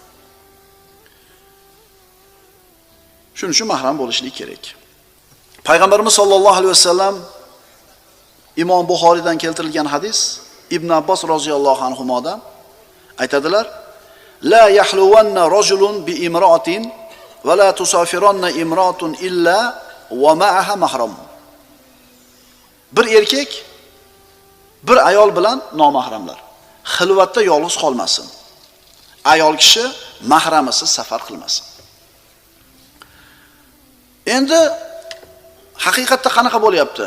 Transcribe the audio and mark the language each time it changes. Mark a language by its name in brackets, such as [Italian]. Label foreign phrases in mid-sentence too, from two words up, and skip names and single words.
[Uzbek] Shuning uchun mahram bo'lishligi kerak. [Arabic] Payg'ambarimiz صلى الله عليه وسلم [Uzbek] Imom Buxoriydan keltirilgan hadis Ibn Abbos [Arabic] رضي الله عنهما aytadilar: لا يخلونّ رجل بامرأة ولا تسافرنّ امرأة إلا ومعها محرم. [Uzbek] Bir erkak bir ayol bilan nomahramlar xilvatda yolg'iz qolmasin. Ayol kishi mahramisiz safar qilmasin. Endi haqiqatda qanaqa bo'lyapti?